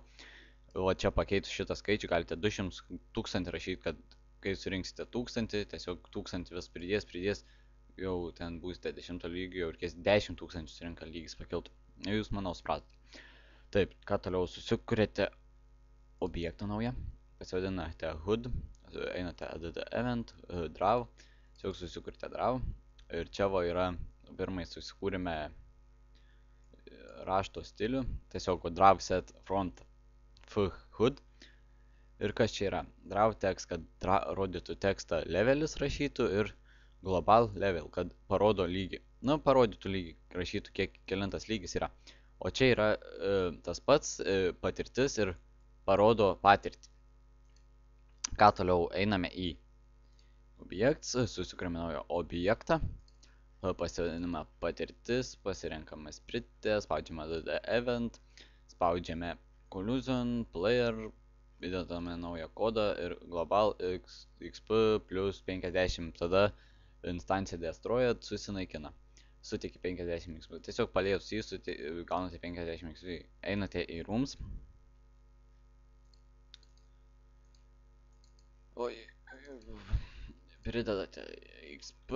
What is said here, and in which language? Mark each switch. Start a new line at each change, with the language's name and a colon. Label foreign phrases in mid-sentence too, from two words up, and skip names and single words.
Lithuanian: Čia pakeitus šitą skaičių galite 200 000 rašyti, kad kai surinksite 1000, tiesiog 1000 vis pridės, jau ten būsite 10 lygio, jau reikės 10 000 surinka lygis pakiltų. Jūs, manau, supratate. Taip, ką toliau, susikūrėte objektą naują, pasivadinate HUD, einate
English: add event,
Lithuanian: draw, tiesiog susikūrėte draw, ir čia yra, pirmai susikūrėme rašto stilių, tiesiog
English: draw set front f.hud.
Lithuanian: Ir kas čia yra?
English: Draw text,
Lithuanian: kad rodytų tekstą levelis rašytų ir
English: global level,
Lithuanian: kad parodo lygį. Parodytų lygį, rašytų kelintas lygis yra. O čia yra tas pats patirtis ir parodo patirtį. Ką toliau? Einame į objekts, susikūrėme naują objektą, pasivadiname patirtis, pasirenkame spritę, spaudžiame
English: add event,
Lithuanian: spaudžiame
English: collision, player,
Lithuanian: įdedame naują kodą ir
English: global XP plus 50,
Lithuanian: tada instancija destroyed susinaikina. Suteikia 50 XP. Tiesiog padėjus jį, gaunate 50 XP. Einate į rooms. Pridedate XP.